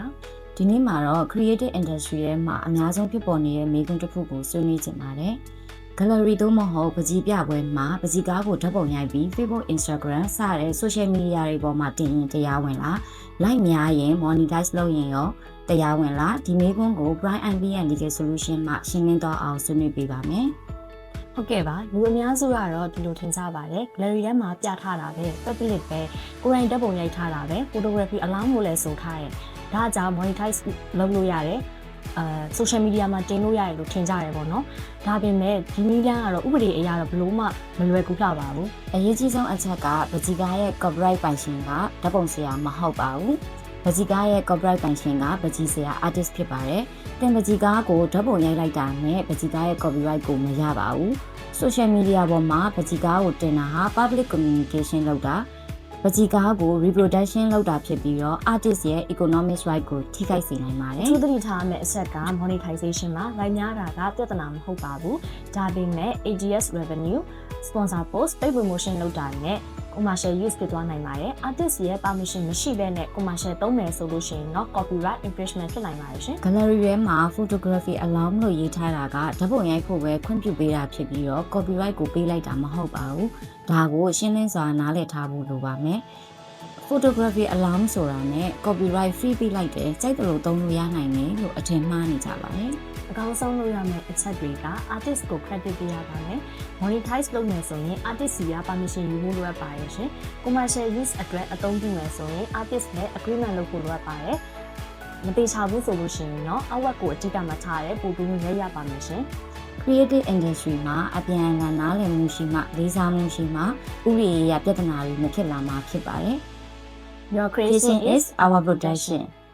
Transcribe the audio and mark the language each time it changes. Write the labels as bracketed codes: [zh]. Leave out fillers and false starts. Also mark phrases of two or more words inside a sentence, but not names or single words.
[my] ဒီနေ့မှာတော့ [en] Creative Industry [my] ရဲ့မှာအများဆုံးဖြစ်ပေါ်နေတဲ့မေးခွန်းတစ်ခုကိုဆွေးနွေးချင်ပါတယ် Gallery သို့မဟုတ်ပကြီးပြပွဲမှာပကြီးကားကိုဓာတ်ပုံရိုက်ပြီး Facebook Instagram စတဲ့ [en] Social Media [my] တွေပေါ်မှာတင်ရင်တရားဝင်လား Like များရင် Monetize လုပ်ရင်ရောတရားဝင်လားဒီမေးခွန်းကို Prime MBN Legal Solution မှာရှင်းလင်းတော့အောင်ဆွေးနွေးပေးပါမယ် ဟုတ်ကဲ့ပါလူအများစုကတော့ဒီလိုထင်ကြပါတယ် gallery ထဲမှာပြထားတာပဲ public ပဲကိုယ်တိုင်ဓာတ်ပုံရိုက်ထားတာပဲ [en] photography alarm [my] လို့လည်းဆိုထားတယ်ဒါကြောင့် monetize လုပ်လို့ရတယ် [en] social media [my] မှာတင်လို့ရတယ်လို့ထင်ကြတယ်ပေါ့နော်ဒါပေမဲ့ဒီနည်းလမ်းကတော့ဥပဒေအရတော့ဘလို့မှမလွယ်ကူလှပါဘူး အရေးကြီးဆုံးအချက်ကပကြီးကားရဲ့ copyright ပိုင်ရှင်ကဓာတ်ပုံဆရာမဟုတ်ပါဘူးပကြီးကားရဲ့ copyright ပိုင်ရှင်ကပကြီးဆရာ artist ဖြစ်ပါတယ်တင်ပကြီးကားကိုဓာတ်ပုံရိုက်လိုက်တာနဲ့ပကြီးကားရဲ့ copyright ကိုမရပါဘူးsocial media ပေါ်မှာပကြီးကားကိုတင်တာဟာ [en] public communication [my] လုပ်တာပကြီးကားကို reproduction လုပ်တာဖြစ်ပြီးတော့ artist ရဲ့ [en] economic right [my] ကိုထိခိုက်စေနိုင်ပါတယ် သူသတိထားရမယ့်အချက်က monetization မှာ right များတာကပြဿနာမဟုတ်ပါဘူးဒါပေမဲ့ [en] ADS revenue sponsor post paid promotion [my] လုပ်တာနဲ့ [en] commercial use [my] ဖြစ်သွားနိုင်ပါတယ် artist ရဲ့ permission မရှိဘဲနဲ့ commercial သုံးမယ်ဆိုလို့ရှိရင်တော့ [en] copyright infringement [my] ဖြစ်နိုင်ပါတယ်ရှင် gallery ထဲမှာ [en] photography alarm [my] လို့ရေးထားတာကဓာတ်ပုံရိုက်ဖို့ပဲခွင့်ပြုပေးတာဖြစ်ပြီးတော့ copyright ကိုပေးလိုက်တာမဟုတ်ပါဘူးဒါကိုရှင်းလင်းစွာနားလည်ထားဖို့လိုပါမယ် [en] photography alarm [my] ဆိုတာနဲ့ [en] copyright free [my] ပေးလိုက်တယ်စိတ်တလို့သုံးလို့ရနိုင်တယ်လို့အထင်မှားနေကြပါတယ် အကောင်းဆုံးလုပ်ရမယ့်အချက်တွေက artist ကို credit ပေးရပါမယ် monetize လုပ်မယ်ဆိုရင် artist စီက permission ယူဖို့လိုအပ်ပါတယ်ရှင် [en] commercial use [my] အတွက်အသုံးပြုမယ်ဆိုရင် artist နဲ့ agreement လုပ်ဖို့လိုအပ်ပါတယ်မတေချာဘူးဆိုလို့ရှိရင်တော့အဝတ်ကိုအတိအကျမှထားရဲပို့ပြီးရရပါမယ်ရှင် [en] creative industry [my] မှာအပြန်အလှန်နားလည်မှုရှိမှလေးစားမှုရှိမှဥပဒေအရပြဿနာတွေမဖြစ်လာမှာဖြစ်ပါတယ် [en] Your creation is our protection